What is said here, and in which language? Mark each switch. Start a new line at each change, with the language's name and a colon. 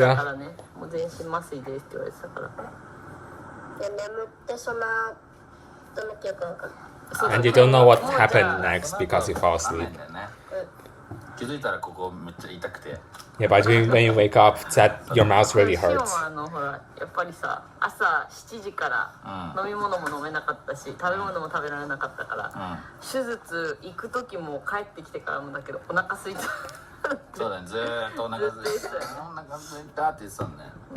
Japanese: だからね、もう全身麻酔ですって言われてたから。で、眠ってその後の記憶が分かる。
English: And you don't know what happened next because you fall asleep.
Japanese: 気づいたらここめっちゃ痛くて。
English: Yeah, but when you wake up, that your mouth really シオン hurts.
Japanese: はほらやっぱりさ、朝7時から飲み物も飲めなかったし、食べ物も食べられなかったから、手術行く時も帰ってきてからもだけどお腹空いた。そうだね、ずーっとお腹空いて、お腹空いたって言ってたんだね。